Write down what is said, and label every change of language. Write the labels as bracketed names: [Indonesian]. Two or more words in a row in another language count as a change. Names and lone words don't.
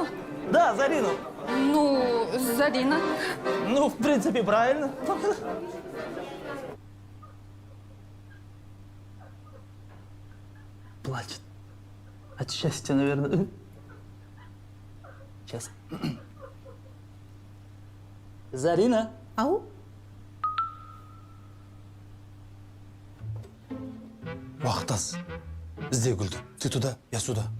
[Russian] Да, Зарину. Ну, Зарина. Ну, в принципе, правильно. Плачет. От счастья, наверное. Сейчас. Зарина. Ау? [Kazakh] Уақыт аз. Ізде гүлді. [Russian] Ты туда, я сюда.